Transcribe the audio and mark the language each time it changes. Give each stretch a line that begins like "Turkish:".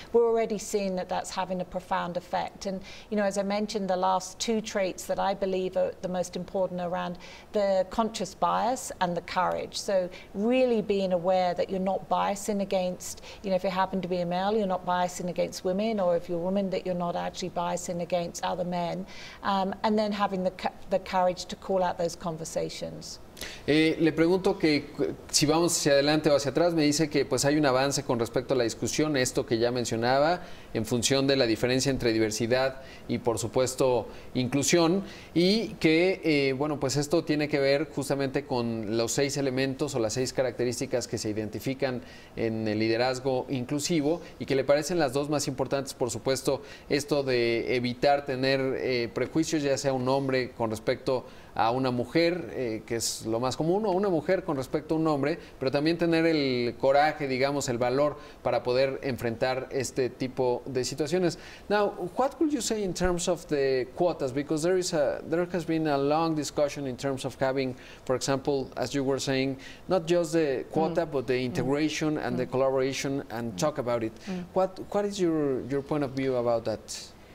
English: We're already seeing that that's having a profound effect. And, you know, as I mentioned, the last two traits that I believe are the most important around the conscious bias and the courage. So really being aware that you're not biasing against, you know, if you happen to be a male, you're not biasing against women, or if you're a woman, that you're not actually biasing against other men. And then having the courage to call out those conversations.
Spanish: Le pregunto que si vamos hacia adelante o hacia atrás, me dice que pues hay un avance con respecto a la discusión, esto que ya mencionaba, en función de la diferencia entre diversidad y por supuesto inclusión, y que bueno, pues esto tiene que ver justamente con los 6 elementos o las 6 características que se identifican en el liderazgo inclusivo, y que le parecen las 2 más importantes, por supuesto, esto de evitar tener prejuicios, ya sea un hombre con respecto a una mujer, que es lo más común, o una mujer con respecto a un hombre, pero también tener el coraje, digamos, el valor para poder enfrentar este tipo de situaciones.
English: Now, what would you say in terms of the quotas? Because there has been a long discussion in terms of having, for example, as you were saying, not just the quota, but the integration and the collaboration, and talk about it. What is your point of view about that?